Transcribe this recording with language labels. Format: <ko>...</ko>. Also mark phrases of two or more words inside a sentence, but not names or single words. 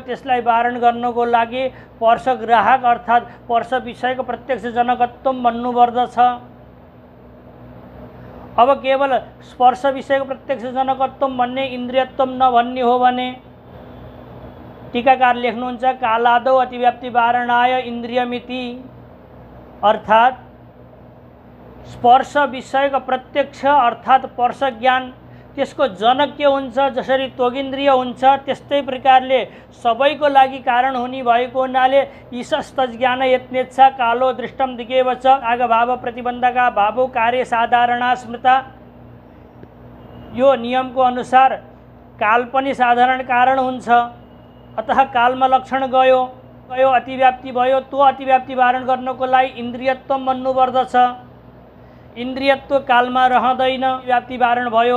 <ne>त्यसलाई वारण गर्नको लागि स्पर्श ग्राहक अर्थात् स्पर्श विषयको प्रत्यक्ष जनकत्व भन्नुपर्दछ। अब केवल स्पर्श विषयको प्रत्यक्ष जनकत्व भन्ने इन्द्रियत्व नभन्ने हो भने टीकाकार लेख्नुहुन्छ,</ne> <sa>कालादौ अतिव्याप्ति वारणाय इन्द्रियमिति।</sa> <ne>अर्थात् स्पर्श विषयको प्रत्यक्ष अर्थात् स्पर्श ज्ञान त्यसको जनक के हुन्छ, जसरी त्वगिन्द्रिय हुन्छ त्यस्तै प्रकारले सबैको लागि कारण हुने भएको हुनाले</ne> <sa>ईशस्तज्ञान यत्नेच्छा कालो दृष्टम दिगेव च आगभाव प्रतिबन्धका भावो कार्य साधारणा स्मृता।</sa> <ne>यो नियमको अनुसार काल पनि साधारण कारण हुन्छ, अतः कालमा लक्षण गयो अतिव्याप्ति भयो। त्यो अतिव्याप्ति वारण गर्नको लागि इन्द्रियत्व भन्नुपर्दछ। इन्द्रियत्व कालमा रहँदैन, व्याप्ति वारण भयो।</ne>